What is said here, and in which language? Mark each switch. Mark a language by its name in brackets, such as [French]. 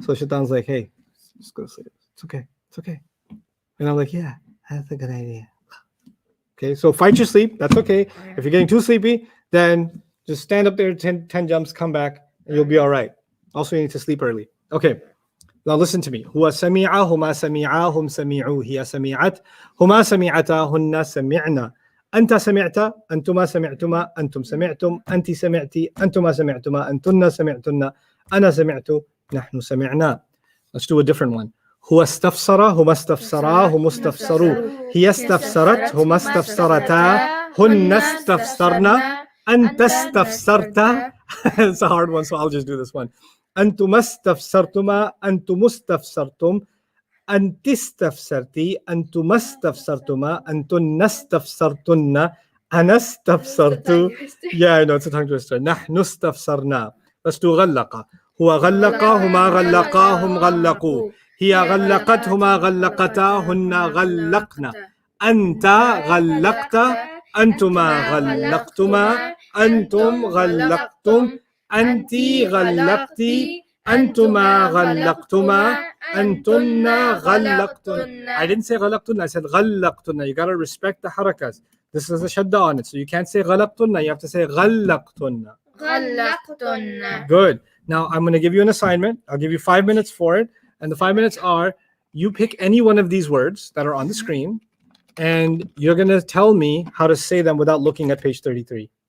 [English] So Shaitan's like, hey, just go to sleep. It's okay. And I'm like, yeah, that's a good idea. Okay, so fight your sleep. That's okay. Yeah. If you're getting too sleepy, then just stand up there, 10 jumps, come back, and you'll be all right. Also, you need to sleep early. Okay, now listen to me. [Arabic] هو سمع هما سمعا هم سمعوا هي سمعت هما سمعتا هن سمعنا أنت سمعت أنتما سمعتما أنتم سمعتم أنت سمعتي أنتما سمعتما أنتن سمعتن أنا سمعت نحن سمعنا. [English] Let's do a different one. [Arabic] هو استفسر هما استفسرا هم استفسروا هي استفسرت هما استفسرتا هن استفسرنا أنت استفسرت. [English] It's a hard one, so I'll just do this one. [Arabic] أنتم استفسرتما أنتم استفسرتم أنت استفسرتي أنتم استفسرتما أنتن استفسرتن أنا استفسرت. [English] Yeah, I know, it's a tongue twister. [Arabic] نحن استفسرنا. [English] Let's do غلق. [Arabic] هو غلق هما غلقا هم غلقوا هي غلقت هما غلقتا هن غلقنا أنت غلقت أنتما غلقتما أنتم غلقتم أنت غلقتي أنتما غلقتما أنتن غلقتن. [English] I didn't say غلقتن, I said غلقتن. You gotta respect the harakas. This is a shadda on it, so you can't say غلقتن, you have to say غلقتن. [Arabic] غلقتن. [English] Good. Now I'm going to give you an assignment. I'll give you 5 minutes for it, and the 5 minutes are you pick any one of these words that are on the screen, and you're going to tell me how to say them without looking at page 33.